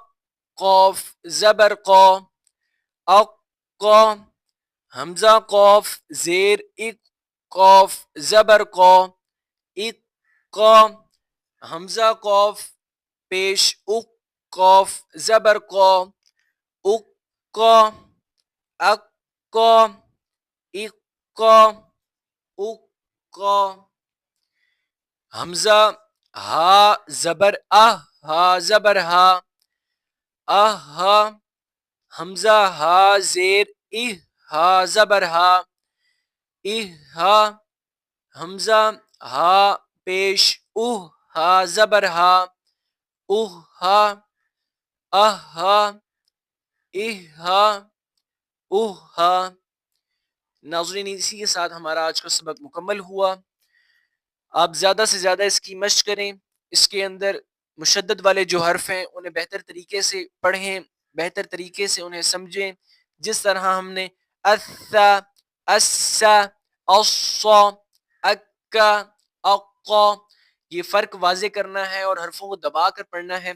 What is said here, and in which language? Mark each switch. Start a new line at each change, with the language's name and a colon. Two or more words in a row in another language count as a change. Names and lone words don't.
Urdu: قاف زبر قا اقا، حمزہ قاف زیر اک قاف زبر قا اقا، حمزہ قاف پیش اک قاف زبر قا اقا اقا اقا اقا، حمزہ ہا زبر ہا زبر ہا ہا، حمزہ ہا زیر ہا زبر ہا ہا، حمزہ ہا پیش ہا زبر ہا، اہ ہا، اہ ہا، اہ ہا، اہ ہا۔ ناظرین اسی کے ساتھ ہمارا آج کا سبق مکمل ہوا۔ آپ زیادہ سے زیادہ اس کی مشق کریں، اس کے اندر مشدد والے جو حرف ہیں انہیں بہتر طریقے سے پڑھیں، بہتر طریقے سے انہیں سمجھیں، جس طرح ہم نے الثا، السا، الصا، اکا، اقا، یہ فرق واضح کرنا ہے اور حرفوں کو دبا کر پڑھنا ہے۔